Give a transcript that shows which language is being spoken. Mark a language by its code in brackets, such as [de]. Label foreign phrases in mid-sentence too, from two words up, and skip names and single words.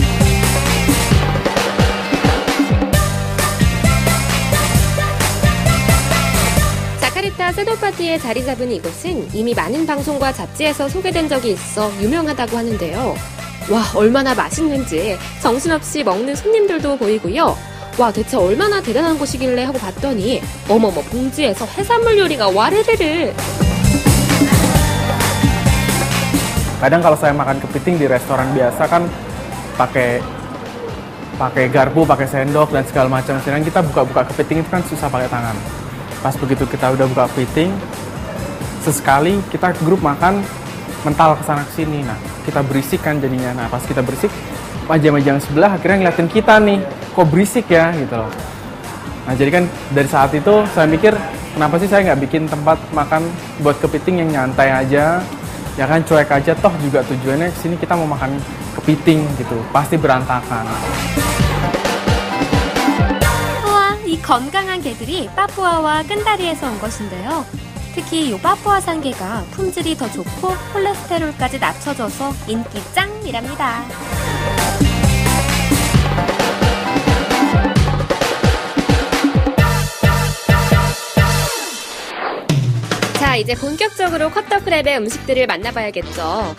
[ko] 자카르타 세노파티에 자리 잡은 이곳은 이미 많은 방송과 잡지에서 소개된 적이 있어 유명하다고 하는데요. 와, 얼마나 맛있는지 정신없이 먹는 손님들도 보이고요. 와, 대체 얼마나 대단한 곳이길래 하고 봤더니 어머머, 봉지에서 해산물 요리가 와르르르. [id] Kadang kalau saya makan kepiting di restoran biasa kan pakai garpu, pakai sendok dan segala macam. Sedangkan kita buka-buka kepiting itu kan susah pakai tangan. Pas begitu kita udah buka kepiting, sesekali kita grup makan mental kesana kesini. Nah, kita berisik kan jadinya. Nah, pas kita berisik, meja-meja yang sebelah akhirnya ngeliatin kita nih, kok berisik ya gitu loh. Nah, jadi kan dari saat itu saya mikir, kenapa sih saya nggak bikin tempat makan buat kepiting yang nyantai aja, ya kan cuek aja, toh juga tujuannya kesini kita mau makan kepiting gitu, pasti berantakan. [ko] 우와, 이 건강한 개들이 파푸아와 끈다리에서 온 것인데요. 특히 이 파푸아산 개가 품질이 더 좋고 콜레스테롤까지 낮춰져서 인기 짱이랍니다. 자, 이제 본격적으로 커터크랩의 음식들을 만나봐야겠죠.